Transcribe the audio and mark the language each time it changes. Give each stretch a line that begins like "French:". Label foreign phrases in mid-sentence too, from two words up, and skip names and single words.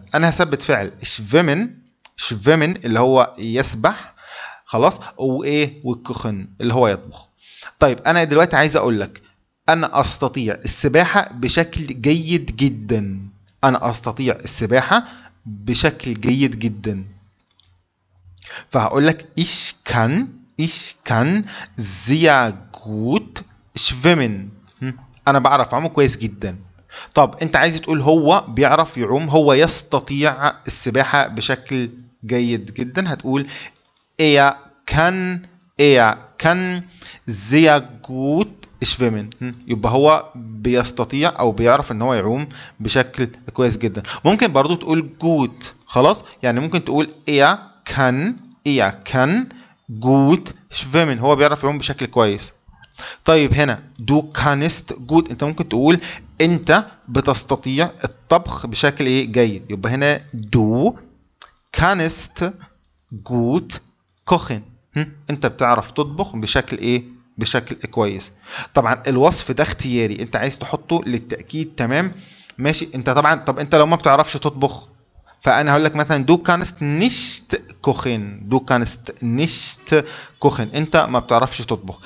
Arabic: انا هثبت فعل شفيمن، شفيمن اللي هو يسبح، خلاص، وايه، والكخن اللي هو يطبخ. طيب انا دلوقتي عايز اقول لك انا استطيع السباحه بشكل جيد جدا. انا استطيع السباحه بشكل جيد جدا. فهقول لك
German: ich kann sehr gut schwimmen.
Arabic: انا بعرف اعوم كويس جدا. طب انت عايز تقول هو بيعرف يعوم، هو يستطيع السباحة بشكل جيد جدا، هتقول
German: er kann er kann sehr gut schwimmen.
Arabic: يبقى هو بيستطيع او بيعرف ان هو يعوم بشكل كويس جدا. ممكن برضو تقول gut، خلاص، يعني ممكن تقول
German: er kann gut schwimmen،
Arabic: هو بيعرف يعوم بشكل كويس. طيب هنا
German: du kannst gut،
Arabic: انت ممكن تقول انت بتستطيع الطبخ بشكل ايه، جيد. يبقى هنا
German: du kannst gut kochen،
Arabic: انت بتعرف تطبخ بشكل ايه، بشكل كويس. طبعا الوصف ده اختياري، انت عايز تحطه للتأكيد. تمام ماشي. انت طبعا طب انت لو ما بتعرفش تطبخ فانا هقول لك مثلا
German: du kannst nicht kochen, du kannst nicht kochen,
Arabic: انت ما بتعرفش تطبخ.